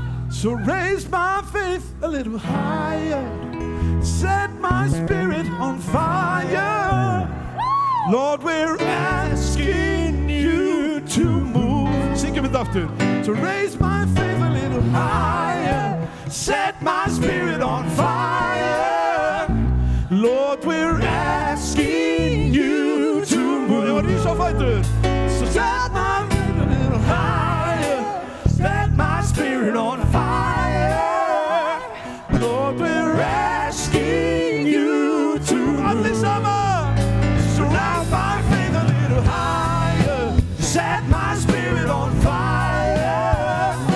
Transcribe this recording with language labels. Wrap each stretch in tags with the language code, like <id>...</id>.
<en>So raise my faith a little higher. Set my spirit on fire. Lord, we're asking you to move.</en> <is>Syngjum þetta aftur.</is> <en>To raise my faith a little higher. Set my spirit on fire. Lord, we're asking you to move.</en> <is>Ég var rís á fætur.</is> <en>So set my faith a little higher. Set my spirit on fire. Lord, we're asking you to move.</en> <is>Allir saman.</is> <en>So raise my faith a little higher. Set my spirit on fire.</en>